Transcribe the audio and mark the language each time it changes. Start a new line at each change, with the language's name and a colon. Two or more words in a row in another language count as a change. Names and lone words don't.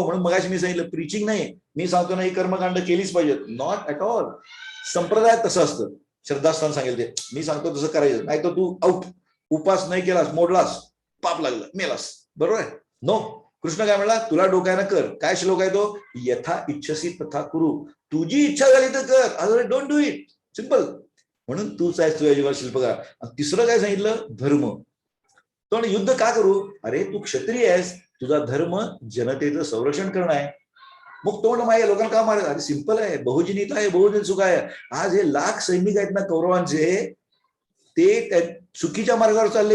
Marathi: म्हणून मगाशी मी सांगितलं, प्रीचिंग नाही, मी सांगतो ना ही कर्मकांड केलीच पाहिजेत,
English: not at all.
Marathi: संप्रदायात तसं असतं, श्रद्धास्थान सांगेल ते, मी सांगतो तसं करायचं, नाही तर तू आउट. उपास नाही केलास, मोडलास, पाप लागलं, मेलास, बरोबर आहे. नो, कृष्ण काय म्हणला, तुला डोक्यानं कर. काय श्लोक आहे तो,
Sanskrit: यथा इच्छसी तथा कुरु.
Marathi: तुझी इच्छा झाली तर कर,
English: otherwise don't do it,
Marathi: सिंपल. म्हणून तूच आहेस तुझ्या जीवात शिल्पकार. तिसरं काय सांगितलं, धर्म. पण युद्ध का करू, अरे तू क्षत्रिय आहेस, तुझा धर्म जनतेचं संरक्षण करणं आहे. मग तो माझ्या लोकांना का मारत, अरे सिंपल आहे, बहुजनीता आहे, बहुजन सुख आहे. आज हे लाख सैनिक आहेत ना कौरवांचे, ते चुकीच्या मार्गावर चालले.